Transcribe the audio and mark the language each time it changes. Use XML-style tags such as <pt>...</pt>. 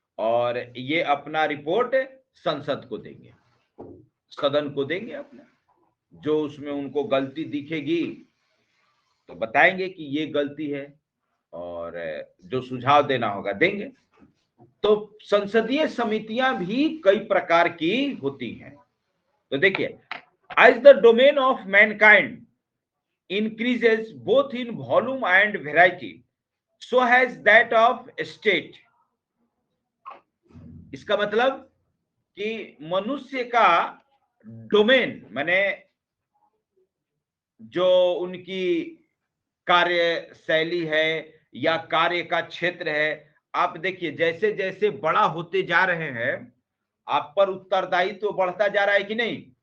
<hi>और ये अपना रिपोर्ट संसद को देंगे, सदन को देंगे अपना। जो उसमें उनको गलती दिखेगी तो बताएंगे कि ये गलती है, और जो सुझाव देना होगा देंगे। तो संसदीय समितियां भी कई प्रकार की होती हैं। तो देखिए,</hi> <en>as the domain of mankind increases both in volume and variety, so has that of state।</en> <hi>इसका मतलब कि मनुष्य का डोमेन माने जो उनकी कार्य शैली है या कार्य का क्षेत्र है, आप देखिए जैसे जैसे बड़ा होते जा रहे हैं आप पर उत्तरदायित्व तो बढ़ता जा रहा है कि नहीं।</hi>